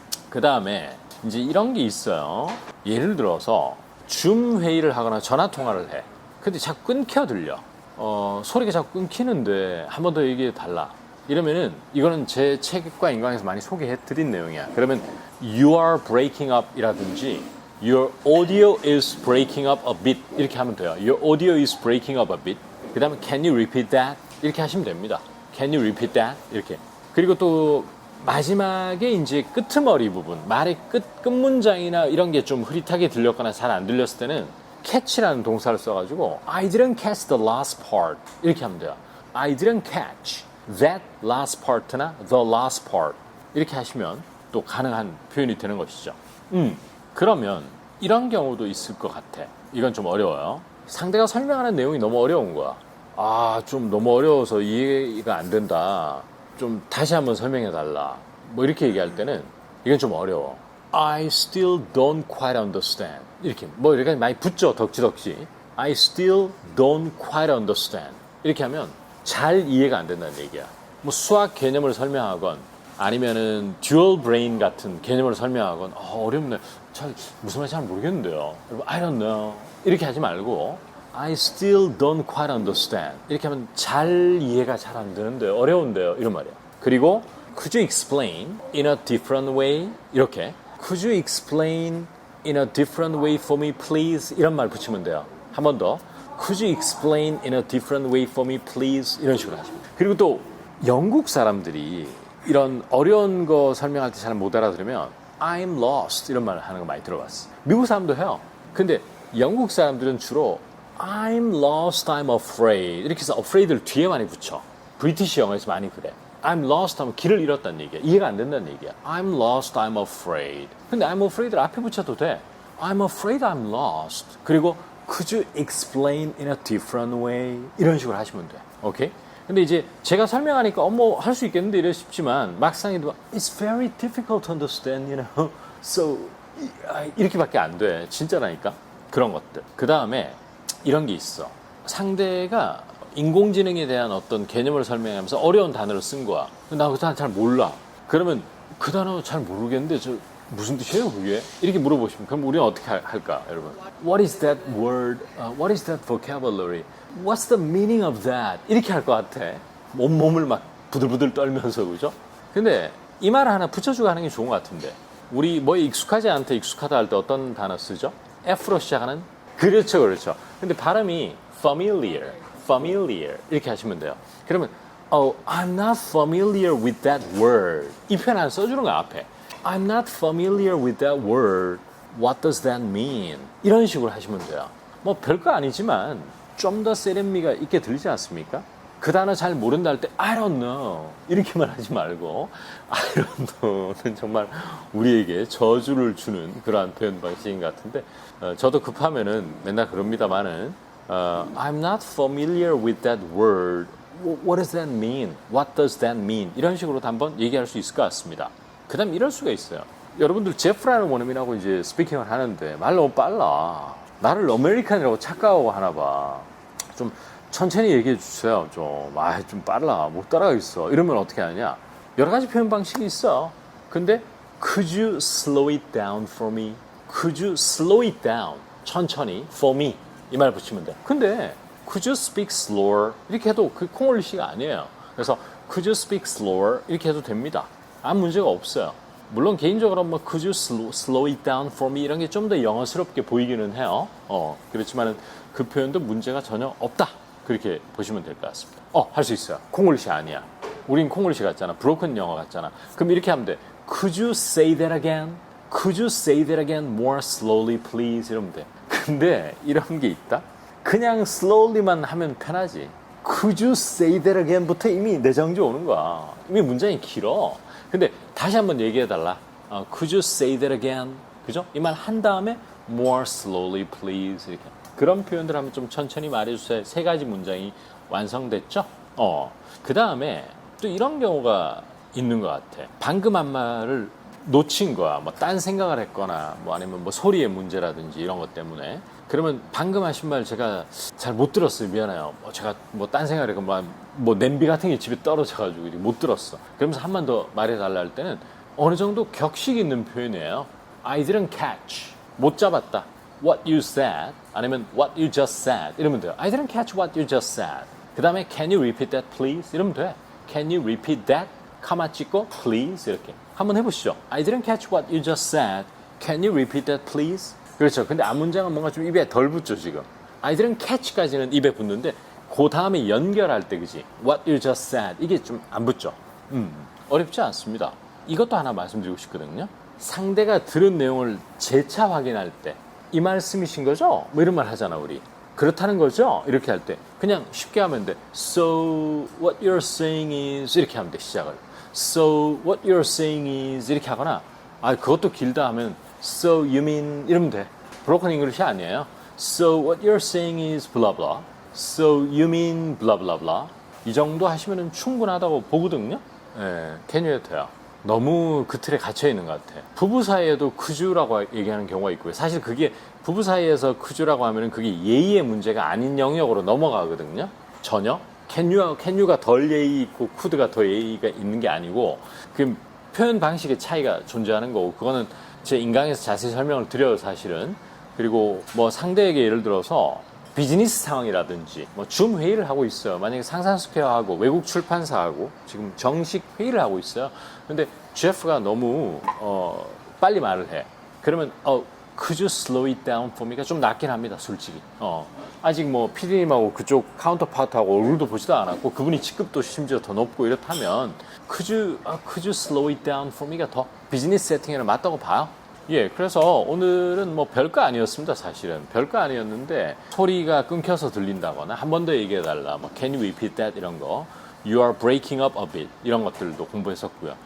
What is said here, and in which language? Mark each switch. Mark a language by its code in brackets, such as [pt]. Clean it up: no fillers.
[ko] 그 다음에 이제 이런 게 있어요. 예를 들어서 줌 회의를 하거나 전화 통화를 해. 근데 자꾸 끊겨 들려. 소리가 자꾸 끊기는데 한 번 더 얘기해 달라. 이러면은 이거는 제 책과 인강에서 많이 소개해드린 내용이야. [en] 그러면 you are breaking up 이라든지 your audio is breaking up a bit [ko] 이렇게 하면 돼요. [en] Your audio is breaking up a bit. [ko] 그 다음에 [en] can you repeat that? [ko] 이렇게 하시면 됩니다. [en] Can you repeat that? [ko] 이렇게. 그리고 또 마지막에 이제 끄트머리 부분, 말의 끝 문장이나 이런 게 좀 흐릿하게 들렸거나 잘 안 들렸을 때는 catch라는 동사를 써가지고 [en] I didn't catch the last part [ko] 이렇게 하면 돼요. [en] I didn't catch that last part나 the last part [ko] 이렇게 하시면 또 가능한 표현이 되는 것이죠. 그러면 이런 경우도 있을 것 같아. 이건 좀 어려워요. 상대가 설명하는 내용이 너무 어려운 거야. 좀 너무 어려워서 이해가 안 된다. 좀 다시 한번 설명해 달라. 뭐 이렇게 얘기할 때는 이건 좀 어려워. [en] I still don't quite understand. [ko] 이렇게 이렇게 많이 붙죠. 덕지덕지. [en] I still don't quite understand. [ko] 이렇게 하면 잘 이해가 안 된다는 얘기야. 수학 개념을 설명하건 아니면은 듀얼 브레인 같은 개념을 설명하건 어렵네. 무슨 말인지 잘 모르겠는데요. [en] I don't know. [ko] 이렇게 하지 말고 [en] I still don't quite understand. [ko] 이렇게 하면 잘 이해가 잘 안 되는데요. 어려운데요. 이런 말이야. [en] 그리고 could you explain in a different way? 이렇게 could you explain in a different way for me please? [ko] 이런 말 붙이면 돼요. 한 번 더. [en] Could you explain in a different way for me, please? [ko] 이런 식으로 하십니다. 그리고 또 영국 사람들이 이런 어려운 거 설명할 때 잘 못 알아들으면 [en] I'm lost [ko] 이런 말을 하는 거 많이 들어봤어. 미국 사람도 해요. 근데 영국 사람들은 주로 [en] I'm lost, I'm afraid [ko] 이렇게 해서 afraid를 뒤에 많이 붙여. 브리티시 영어에서 많이 그래. I'm lost 하면 길을 잃었다는 얘기야. 이해가 안 된다는 얘기야. [en] I'm lost, I'm afraid. [ko] 근데 [en] I'm afraid [ko] 를 앞에 붙여도 돼. [en] I'm afraid I'm lost. 그리고 Could you explain in a different way? [ko] 이런 식으로 하시면 돼. 오케이? 근데 이제 제가 설명하니까 할 수 있겠는데 이래 싶지만 막상에도 [en] It's very difficult to understand, you know. [ko] So 이렇게밖에 안 돼. 진짜라니까. 그런 것들. 그 다음에 이런 게 있어. 상대가 인공지능에 대한 어떤 개념을 설명하면서 어려운 단어를 쓴 거야. 나 그 단어 잘 몰라. 그러면 그 단어 잘 모르겠는데 무슨 뜻이에요 그게? 이렇게 물어보시면 그럼 우리는 어떻게 할까 여러분? [en] What is that word? What is that vocabulary? What's the meaning of that? [ko] 이렇게 할 것 같아. 몸을 막 부들부들 떨면서 그죠? 근데 이 말 하나 붙여주고 하는 게 좋은 것 같은데 우리 익숙하지 않다 익숙하다 할 때 어떤 단어 쓰죠? F로 시작하는? 그렇죠. 근데 발음이 familiar 이렇게 하시면 돼요. [en] 그러면 I'm not familiar with that word. [ko] 이 표현 하나 써주는 거야 앞에. [en] I'm not familiar with that word. What does that mean? [ko] 이런 식으로 하시면 돼요. 별거 아니지만 좀 더 세련미가 있게 들리지 않습니까? 그 단어 잘 모른다 할 때 [en] I don't know [ko] 이렇게만 하지 말고 I don't know는 정말 우리에게 저주를 주는 그러한 표현 방식인 것 같은데 저도 급하면은 맨날 그럽니다만은 [en] I'm not familiar with that word. What does that mean? What does that mean? [ko] 이런 식으로도 한번 얘기할 수 있을 것 같습니다. 그 다음 이럴 수가 있어요. 여러분들 제프라는 원어민하고 이제 스피킹을 하는데 말 너무 빨라. 나를 아메리칸이라고 착각하고 하나 봐. 좀 천천히 얘기해 주세요. 좀 빨라. 못 따라가겠어. 이러면 어떻게 하냐? 여러 가지 표현 방식이 있어. [en] 근데 could you slow it down for me? Could you slow it down? 천천히 for me. [ko] 이 말 붙이면 돼. [en] 근데 could you speak slower? [ko] 이렇게 해도 그 콩올리시가 아니에요. [en] 그래서 could you speak slower? [ko] 이렇게 해도 됩니다. 아무 문제가 없어요. 물론 개인적으로 뭐 [en] could you slow it down for me [ko] 이런 게 좀 더 영어스럽게 보이기는 해요. 그렇지만은 그 표현도 문제가 전혀 없다. 그렇게 보시면 될 것 같습니다. 할 수 있어요. 콩글리시 아니야. 우린 콩글리시 같잖아. 브로큰 영어 같잖아. 그럼 이렇게 하면 돼. [en] Could you say that again? Could you say that again more slowly please? [ko] 이러면 돼. 근데 이런 게 있다. 그냥 slowly만 하면 편하지. [en] Could you say that again [ko] 부터 이미 내정지 오는 거야. 이미 문장이 길어. 근데 다시 한번 얘기해달라. [en] Could you say that again? [ko] 그죠? 이 말 한 다음에 [en] more slowly please [ko] 이렇게. 그런 표현들 하면 좀 천천히 말해주세요. 세 가지 문장이 완성됐죠? 그 다음에 또 이런 경우가 있는 것 같아. 방금 한 말을 놓친 거야. 뭐 딴 생각을 했거나 뭐 아니면 뭐 소리의 문제라든지 이런 것 때문에. 그러면 방금 하신 말 제가 잘 못 들었어요. 미안해요. 제가 뭐 딴 생각을 했고 뭐 냄비 같은 게 집에 떨어져가지고 못 들었어. 그러면서 한 번 더 말해달라 할 때는 어느 정도 격식 있는 표현이에요. [en] I didn't catch. [ko] 못 잡았다. [en] What you said 아니면 what you just said [ko] 이러면 돼요. [en] I didn't catch what you just said. 그 다음에 can you repeat that please [ko] 이러면 돼. [en] Can you repeat that? [ko] 카마 찍고 please 이렇게 한번 해보시죠. [en] I didn't catch what you just said. Can you repeat that please? [ko] 그렇죠. 근데 앞 문장은 뭔가 좀 입에 덜 붙죠 지금. I didn't catch까지는 입에 붙는데 그 다음에 연결할 때 그지. [en] What you just said [ko] 이게 좀 안 붙죠. 어렵지 않습니다. 이것도 하나 말씀드리고 싶거든요. 상대가 들은 내용을 재차 확인할 때 이 말씀이신 거죠? 뭐 이런 말 하잖아 우리. 그렇다는 거죠? 이렇게 할 때 그냥 쉽게 하면 돼. [en] So what you're saying is [ko] 이렇게 하면 돼 시작을. [en] So what you're saying is [ko] 이렇게 하거나 그것도 길다 하면 So you mean 이러면 돼. 브로큰 잉글리시 아니에요. [en] So what you're saying is blah blah. So you mean blah blah blah. [ko] 이 정도 하시면 충분하다고 보거든요. can you 돼요. 너무 그 틀에 갇혀 있는 것 같아. 부부 사이에도 크주라고 얘기하는 경우가 있고요. 사실 그게 부부 사이에서 크주라고 하면은 그게 예의의 문제가 아닌 영역으로 넘어가거든요. 전혀. can you가 덜 예의 있고 could가 더 예의가 있는 게 아니고 그 표현 방식의 차이가 존재하는 거고 그거는 제 인강에서 자세히 설명을 드려요 사실은. 그리고 뭐 상대에게 예를 들어서 비즈니스 상황이라든지 뭐 줌 회의를 하고 있어요. 만약에 상산스퀘어하고 외국 출판사하고 지금 정식 회의를 하고 있어요. 근데 제프가 너무 빨리 말을 해. [en] 그러면 could you slow it down for me가 [ko] 좀 낫긴 합니다. 솔직히. 아직 뭐 PD님하고 그쪽 카운터파트하고 얼굴도 보지도 않았고 그분이 직급도 심지어 더 높고 이렇다면 [en] could you slow it down for me [ko] 가 더 비즈니스 세팅에는 맞다고 봐요. 예, 그래서 오늘은 뭐 별거 아니었습니다, 사실은. 별거 아니었는데 소리가 끊겨서 들린다거나 한 번 더 얘기해달라, 뭐 [en] can you repeat that [ko] 이런 거, [en] you are breaking up a bit [ko] 이런 것들도 공부했었고요.